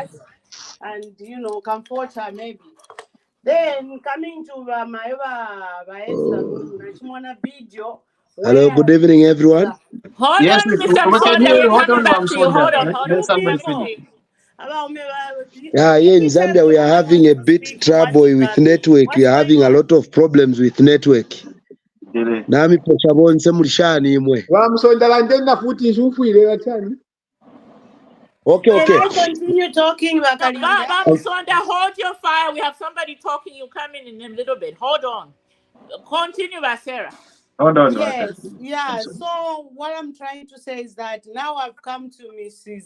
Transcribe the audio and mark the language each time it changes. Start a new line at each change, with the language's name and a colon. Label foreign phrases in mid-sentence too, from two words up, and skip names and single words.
English: And comfort her maybe. Then coming to my video. Hello, good evening, everyone. Hold yes, on, Mr. Msonda. We're coming back to you. Hold on. Let somebody finish. Yeah, here in Zambia, we are having a bit trouble with network. We are having a lot of problems with network.
Bemba: Nami poshabonse mulishani imwe.
English: Okay. Can I continue talking, Sonda, hold your fire. We have somebody talking. You come in a little bit. Hold on. Continue, Sarah. Hold on. Yes, yeah. So what I'm trying to say is that now I've come to Mrs.